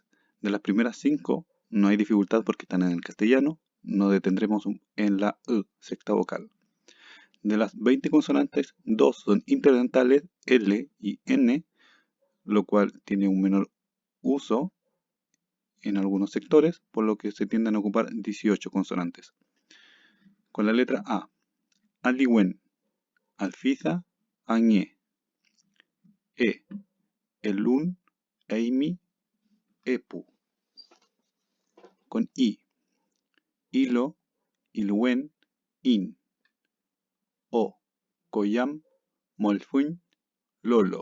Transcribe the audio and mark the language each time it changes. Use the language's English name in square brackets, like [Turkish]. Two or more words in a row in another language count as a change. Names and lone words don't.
[Spanish] De las primeras 5 no hay dificultad porque están en el castellano, nos detendremos en la E, sexta vocal. De las 20 consonantes, 2 son interdentales, L y N, lo cual tiene un menor uso en algunos sectores, por lo que se tienden a ocupar 18 consonantes. Con la letra A, [Mapuche] aliwen, alfiza, añe, E, elun, eimi, epu. Con I, hilo, iluen, in, O, koyam, molfuñ, lolo.